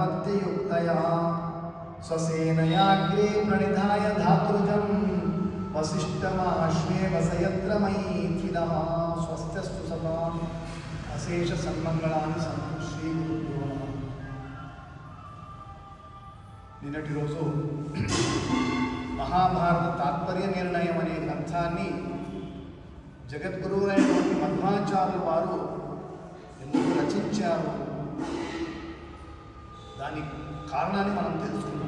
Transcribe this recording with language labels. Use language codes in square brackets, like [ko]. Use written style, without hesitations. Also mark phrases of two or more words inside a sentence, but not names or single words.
[sa] भक्तियुक्तया स्वसेनयाग्रे प्रणिधाय धातृजं वसिष्ठमाश्वे वसयत्र मैथिलः स्वस्त्यस्तु सदा अशेष सन्मंगళాని సంతు శ్రీ గురుభ్యో నమః. [te] నిన్నటి రోజు మహాభారత తాత్పర్య నిర్ణయం అనే గ్రంథాన్ని జగద్గురువులైనటువంటి మధ్వాచార్యుల వారు ఎందుకు రచించారు దాని కారణాన్ని మనం తెలుసుకున్నాం.